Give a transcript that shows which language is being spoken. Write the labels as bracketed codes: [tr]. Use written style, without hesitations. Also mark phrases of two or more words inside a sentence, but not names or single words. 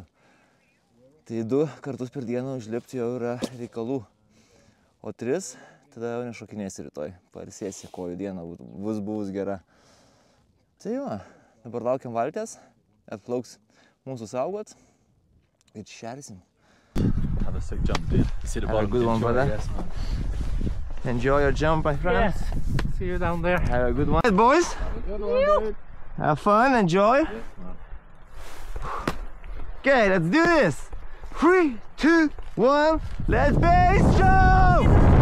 [lt] Tai 2 kartus per dieną užlipti jau yra reikalų, o 3 tada jau nešokinėsi rytoj, pailsėsi kojų dieną, bus gera. Tai va, dabar laukiam valties, atplauks mūsų saugot ir šersim. [en] Have a sick jump, dude. See the Have a bottom. good one, Enjoy, brother. yes, man. Enjoy your jump, my friend. Yes. See you down there. Have a good one. Hey, boys. Good one, dude. Have fun, enjoy. Okay, let's do this. 3, 2, 1, let's base jump!